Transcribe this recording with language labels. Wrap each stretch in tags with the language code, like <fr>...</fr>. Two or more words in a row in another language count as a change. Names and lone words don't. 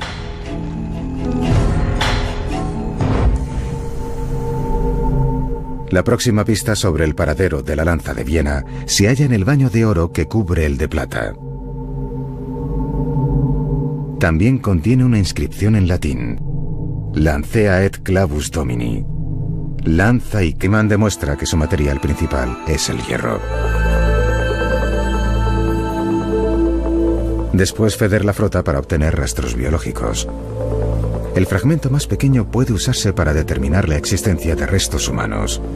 <es>La próxima pista sobre el paradero de la lanza de Viena se halla en el baño de oro que cubre el de plata. También contiene una inscripción en latín:</es> <la>Lancea et clavus Domini.</la> <es>Lanza y queman demuestra que su material principal es el hierro. Después Feder la frota para obtener rastros biológicos. El fragmento más pequeño puede usarse para determinar la existencia de restos humanos.</es>